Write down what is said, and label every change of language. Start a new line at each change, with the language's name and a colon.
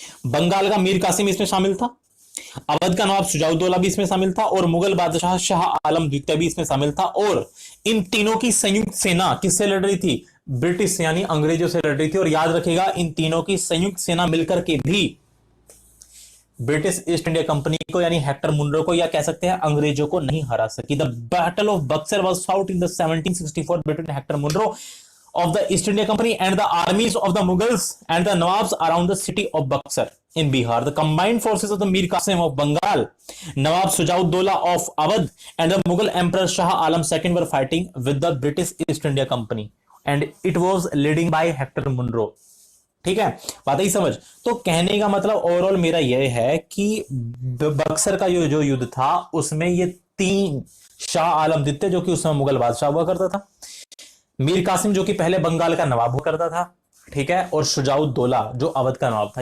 Hindi: बंगाल का मीर कासिम इसमें शामिल था, अवध का नवाब सुजाउद्दौला भी इसमें शामिल था और मुगल बादशाह शाह आलम द्वितीय भी इसमें शामिल था। और इन तीनों की संयुक्त सेना किससे लड़ रही थी, ब्रिटिश यानी अंग्रेजों से लड़ रही थी। और याद रखिएगा इन तीनों की संयुक्त सेना मिलकर के भी ब्रिटिश ईस्ट इंडिया कंपनी को यानी हेक्टर मुनरो को या कह सकते हैं अंग्रेजों को नहीं हरा सकी।
English: The battle of Buxar was fought in the 1764 between Hector Munro of the East India Company and the armies of the Mughals and the Nawabs around the city of Buxar in Bihar. The combined forces of the Mir Qasim of Bengal, Nawab Sujaud-Dola of Awadh and the Mughal Emperor Shah Alam II were fighting with the British East India Company and it was leading by Hector Munro.
Hindi: ठीक है, बात ही समझ। तो कहने का मतलब overall मेरा यह है कि बक्सर का जो युद्ध था उसमें ये तीन, शाह आलम द्वितीय जो कि उस समय मुगल बादशाह हुआ करता था, मीर कासिम जो कि पहले बंगाल का नवाब हुआ करता था, ठीक है, और शुजाउद्दौला जो अवध का नवाब था।